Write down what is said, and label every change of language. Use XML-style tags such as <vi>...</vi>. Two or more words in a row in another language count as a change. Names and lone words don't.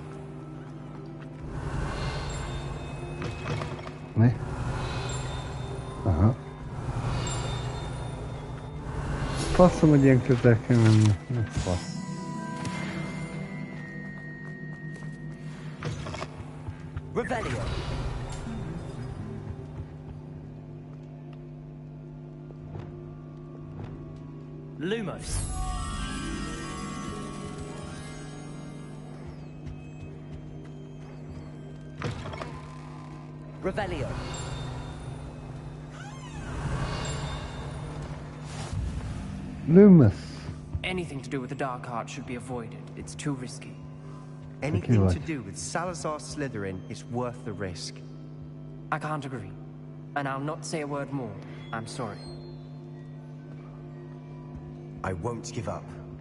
<hu>Mi? Aha. Faszom, hogy ilyen közel kell menni. Nem fasz. Revelio. Lumos. Revelio. Lumos.</hu> <en>Anything to do with the dark art should be avoided. It's too risky. Anything to do with Salazar Slytherin is worth the risk. I can't agree. And I'll not say a word more. I'm sorry. I won't give up.</en>